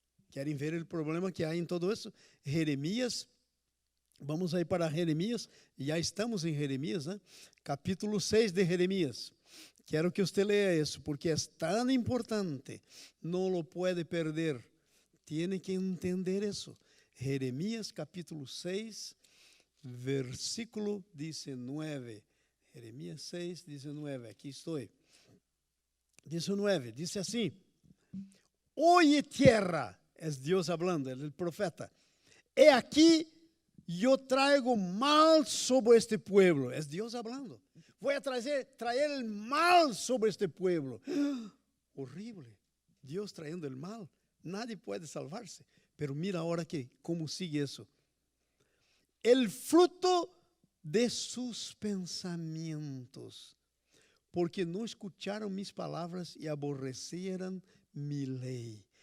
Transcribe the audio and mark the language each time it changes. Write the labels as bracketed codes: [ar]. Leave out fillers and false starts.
[pt] Querem ver o problema que há em todo isso? Jeremias, vamos aí para Jeremias, já estamos em Jeremias, né? Capítulo 6 de Jeremias. Quero que você leia isso, porque é tão importante, não lo pode perder. [es] Tiene que entender isso. [pt] Jeremias capítulo 6, versículo 19. Jeremias 6, 19. Aqui estou. 19. Diz assim: oye tierra, é Deus hablando, é o profeta. [es] He aqui, eu traigo mal sobre este pueblo. É Deus hablando. Voy a traer el mal sobre este pueblo. Horrible. Dios trayendo el mal. Nadie puede salvarse. Pero mira ahora cómo sigue eso. El fruto de sus pensamientos, porque no escucharon mis palabras y aborrecieron mi ley.